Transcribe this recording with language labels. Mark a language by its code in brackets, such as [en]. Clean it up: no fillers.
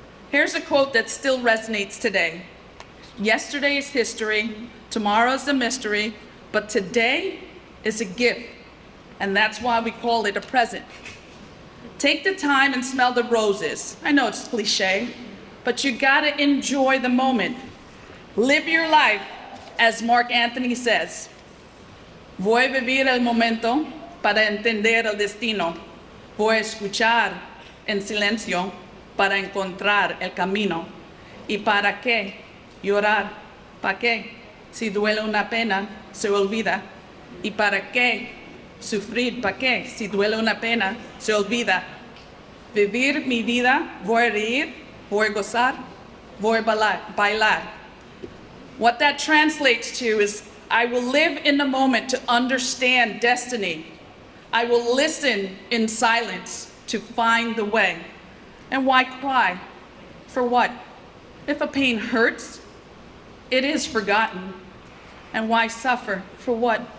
[en] Here's a quote that still resonates today. Yesterday is history, tomorrow is a mystery, but today is a gift, and that's why we call it a present. Take the time and smell the roses. I know it's cliche, but you gotta enjoy the moment. Live your life, as Mark Anthony says. [es] Voy a vivir el momento para entender el destino. Voy a escuchar en silencio para encontrar el camino. ¿Y para qué llorar? ¿Para qué? Si duele una pena, se olvida. ¿Y para qué sufrir? ¿Para qué? Si duele una pena, se olvida. Vivir mi vida, voy a reír, voy a gozar, voy a bailar. [en] What that translates to is, I will live in the moment to understand destiny. I will listen in silence to find the way. And why cry? For what? If a pain hurts, it is forgotten. And why suffer? For what?